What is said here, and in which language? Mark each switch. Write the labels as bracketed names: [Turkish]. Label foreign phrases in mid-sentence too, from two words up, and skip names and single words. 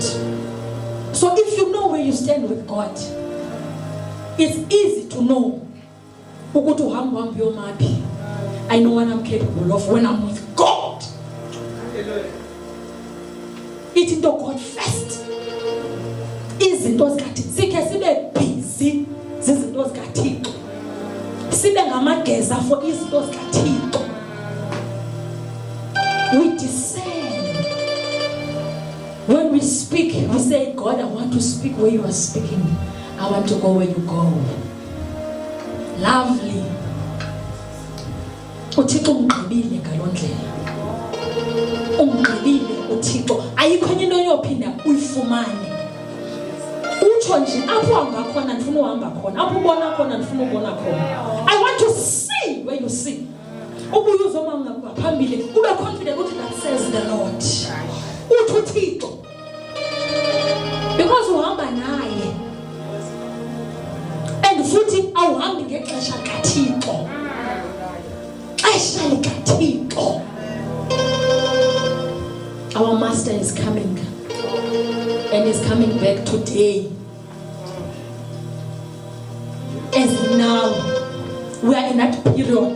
[English] So if you know where you stand with God, it's easy to know. I know what I'm capable of when I'm with God. It's into God first. [Xhosa] Izinto zikaThixo sikhe sibe busy zizinto zikaThixo. Sibe ngamageza for izinto zikaThixo. [English] We discern. When we speak, we say, God, I want to speak where you are speaking. I want to go where you go. Lovely. [Xhosa] uThixo ungqibile ngalondlela. Ungqibile uThixo. Ayikho enye into yophinda uyifumane. Utsho nje apho uhamba khona ndifuna uhamba khona. Apho ubona khona ndifuna ubona khona. [English] I want to see where you see. [Xhosa] Ubuye uzoma ngaphambili ube confident ukuthi [English] that says the Lord. [Xhosa] Uthi uThixo. Because uhamba naye. And futhi awuhambi ngexesha kaThixo. [English] Our master is coming, and he's coming back today. We are in that period.